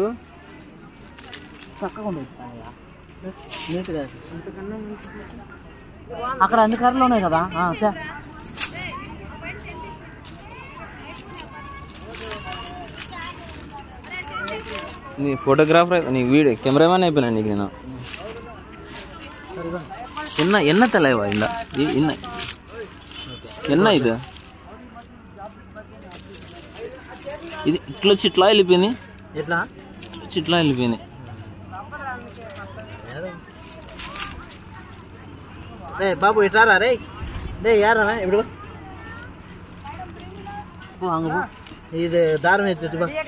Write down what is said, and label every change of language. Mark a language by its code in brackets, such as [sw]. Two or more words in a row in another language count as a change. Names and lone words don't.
[te] చక్కగా ఉండదు నీట్గా. అక్కడ అన్ని కర్రలు ఉన్నాయి కదా. నీ ఫోటోగ్రాఫర్ నీ వీడియో కెమెరామెన్ అయిపోయినా నీకు నేను. [ta] என்ன தலைவா? இல்லை என்ன இது? [te] ఇది ఇట్లా వచ్చి ఇట్లా వెళ్ళిపోయినాయి, ఎట్లా ఇట్లా వెళ్ళిపోయినాయి. రే బాబు ఇట్లా రే రే యారా ఇప్పుడు అంగు ఇది దారం ఎత్తుబా